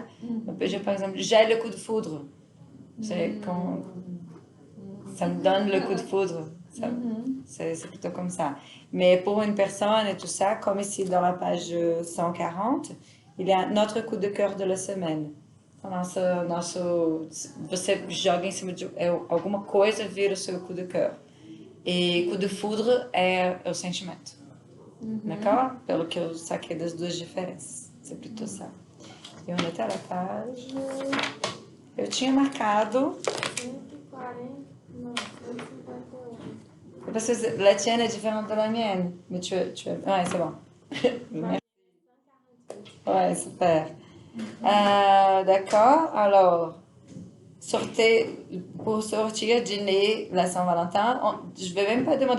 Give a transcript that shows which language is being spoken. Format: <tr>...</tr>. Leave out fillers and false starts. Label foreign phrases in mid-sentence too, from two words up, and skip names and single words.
<fr>Par exemple, j'ai le coup de foudre. C'est quand ça me donne le coup de foudre. C'est plutôt comme ça. Mais pour une personne et tout ça, comme ici dans la page 140, il y a notre coup de cœur de la semaine.</fr> <pt>Você joga em cima de alguma coisa, vira o seu</pt> <fr>coup de cœur.</fr> <pt>E</pt> <fr>coup de foudre</fr> <pt>é o sentimento.</pt> <fr>D'accord?</fr> <pt>Pelo que eu saquei das duas diferenças.</pt> <fr>C'est plutôt ça.</fr> <pt>E onde está a page? Eu tinha marcado. 140, não, 151.</pt> <fr>Parce que la tienne est différente de la mienne. Mais ouais, c'est bon. Merci. Ouais, super. D'accord. Alors, pour sortir, dîner, la Saint-Valentin, je ne vais même pas demander.</fr>